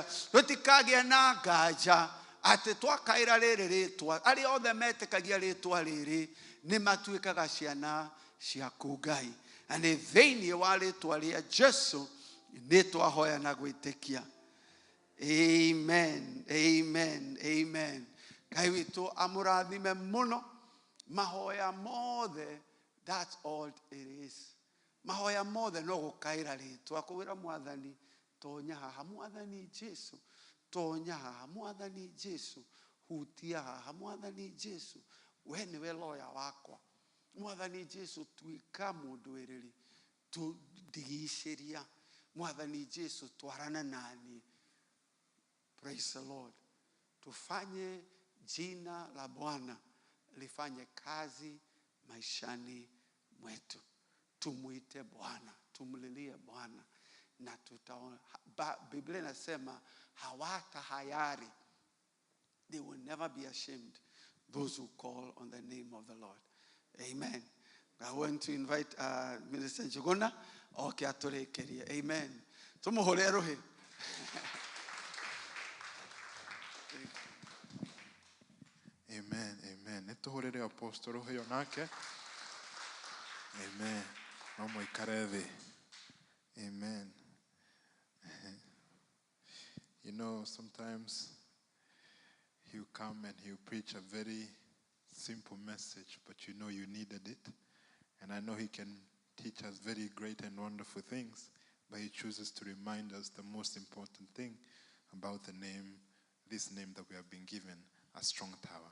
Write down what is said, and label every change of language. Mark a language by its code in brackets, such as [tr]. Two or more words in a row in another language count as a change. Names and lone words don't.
[ki] Tũtikagĩa na nganja atĩ twakaĩra rĩrĩ rĩtwa, arĩa othe metĩkagia rĩtwa rĩrĩ nĩ matuĩkaga ciana ciaku Ngai. Na nĩ thĩinĩ wa rĩtwa rĩa Jesu nĩ twahoya na gwĩtĩkia. Amen, amen, amen. Ngai witũ amũrathime mũno. Mahoya mothe, [en] that's all it is. [ki] Mahoya mothe no gũkaĩra rĩtwa, kũwĩra Mwathani tonya haha Mwathani Jesu, tonya haha Mwathani Jesu, hutia haha Mwathani Jesu, we nĩwe loya wakwa. Mwathani Jesu tuĩka mũndũ wĩrĩri, tũndigicĩria. Mwathani Jesu twarana nani. [en] Praise the Lord. [sw] Tufanye jina la Bwana lifanye kazi maishani mwetu. Tumuite Bwana, tumlilie Bwana na tutaona. Biblia inasema hawatahayari. [en] They will never be ashamed, those who call on the name of the Lord. Amen. I want to invite Minister Njuguna. [ki] Okay, aturekerie. Amen. Tumuhore rohe. Amen, amen. Nituhurire Apostle roho yonake. Amen. Mama ikareve. Amen. [en] You know, sometimes he'll come and he'll preach a very simple message, but you know you needed it. And I know he can teach us very great and wonderful things, but he chooses to remind us the most important thing about the name, this name that we have been given, a strong tower.